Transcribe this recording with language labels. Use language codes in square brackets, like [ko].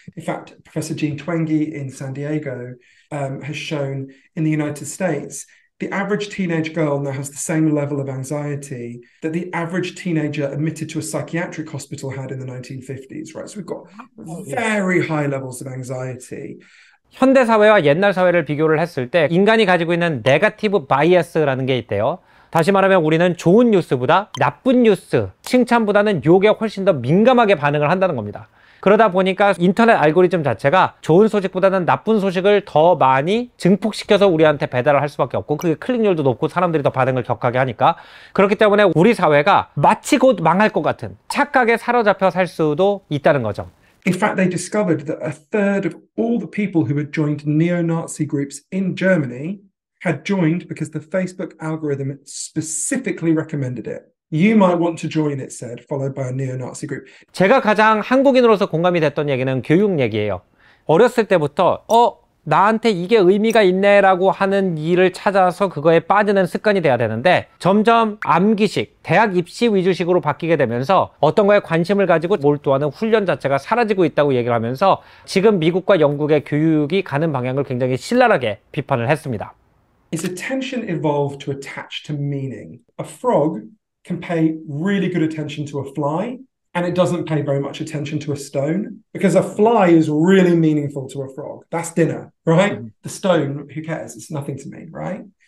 [en] In fact, Professor Jean Twenge in San Diego has shown in the United States, the average teenage girl now has the same level of anxiety that the average teenager admitted to a psychiatric hospital had in the 1950s, right? So we've got very high levels of anxiety. [ko] 현대 사회와 옛날 사회를 비교를 했을 때 인간이 가지고 있는 네거티브 바이어스라는 게 있대요. 다시 말하면 우리는 좋은 뉴스보다 나쁜 뉴스, 칭찬보다는 욕에 훨씬 더 민감하게 반응을 한다는 겁니다. 그러다 보니까 인터넷 알고리즘 자체가 좋은 소식보다는 나쁜 소식을 더 많이 증폭시켜서 우리한테 배달을 할 수밖에 없고 그게 클릭률도 높고 사람들이 더 반응을 격하게 하니까 그렇기 때문에 우리 사회가 마치 곧 망할 것 같은 착각에 사로잡혀 살 수도 있다는 거죠. [en] In fact, they discovered that a third of all the people who had joined neo-Nazi groups in Germany had joined because the Facebook algorithm specifically recommended it. You might want to join, it said, followed by a neo-Nazi group. [ko] 제가 가장 한국인으로서 공감이 됐던 얘기는 교육 얘기예요. 어렸을 때부터 나한테 이게 의미가 있네 라고 하는 일을 찾아서 그거에 빠지는 습관이 돼야 되는데 점점 암기식, 대학 입시 위주식으로 바뀌게 되면서 어떤 거에 관심을 가지고 몰두하는 훈련 자체가 사라지고 있다고 얘기를 하면서 지금 미국과 영국의 교육이 가는 방향을 굉장히 신랄하게 비판을 했습니다. [en] Is attention evolved to attach to meaning? A frog can pay really good attention to a fly and it doesn't pay very much attention to a stone because a fly is really meaningful to a frog. That's dinner, right? The stone, who cares? It's nothing to me, right?